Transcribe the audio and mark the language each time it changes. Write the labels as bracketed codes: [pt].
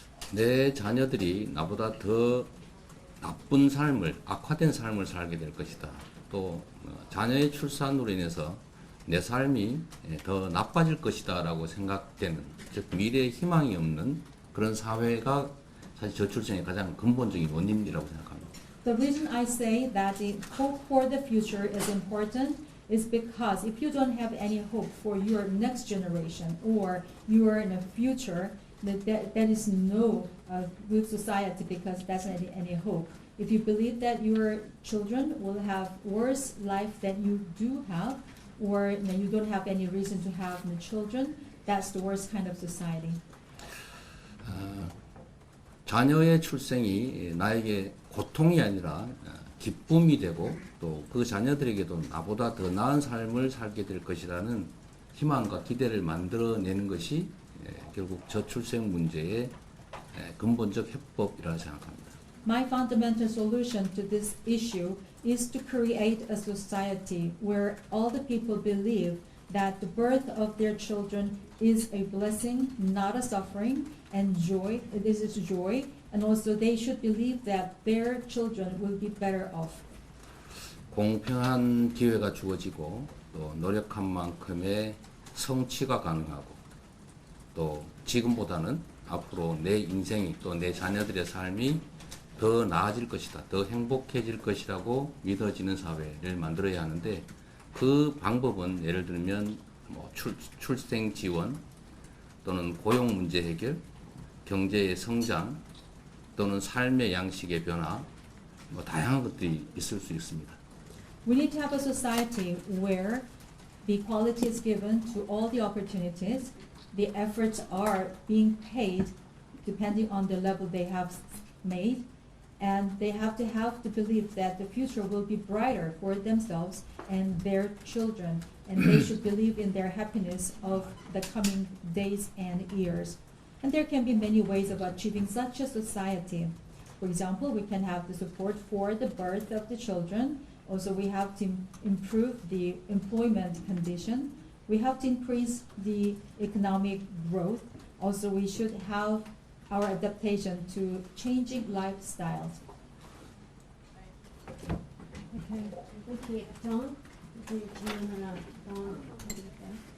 [ko] 내 자녀들이 나보다 더 나쁜 삶을, 악화된 삶을 살게 될 것이다. 또 자녀의 출산으로 인해서 내 삶이 더 나빠질 것이다 라고 생각되는, 즉 미래에 희망이 없는 그런 사회가 사실 저출생의 가장 근본적인 원인이라고 생각합니다. [en] The reason I say that the hope for the future is important is because if you don't have any hope for your next generation or your in the future, that is no good society because that's not any hope. If you believe that your children will have worse life than you do have, or you don't have any reason to have children, that's the worst kind of society. [ko] 자녀의 출생이 나에게 고통이 아니라 기쁨이 되고 또 그 자녀들에게도 나보다 더 나은 삶을 살게 될 것이라는 희망과 기대를 만들어내는 것이 결국 저출생 문제의 근본적 해법이라고 생각합니다. [en] My fundamental solution to this issue is to create a society where all the people believe that the birth of their children is a blessing, not a suffering, and joy. This is joy, and also they should believe that their children will be better off. [ko] 공평한 기회가 주어지고 또 노력한 만큼의 성취가 가능하고 또 지금보다는 앞으로 내 인생이 또 내 자녀들의 삶이 더 나아질 것이다, 더 행복해질 것이라고 믿어지는 사회를 만들어야 하는데 그 방법은 예를 들면 출생 지원 또는 고용 문제 해결 경제의 성장 또는 삶의 양식의 변화, 다양한 것들이 있을 수 있습니다. [en] We need to have a society where the equality is given to all the opportunities, the efforts are being paid depending on the level they have made, and they have to believe that the future will be brighter for themselves and their children, and they should believe in their happiness of the coming days and years. And there can be many ways of achieving such a society. For example, we can have the support for the birth of the children. Also, we have to improve the employment condition. We have to increase the economic growth. Also, we should have our adaptation to changing lifestyles. Okay, thank you. [ko] Don, 질문 하나 더 해드릴까요?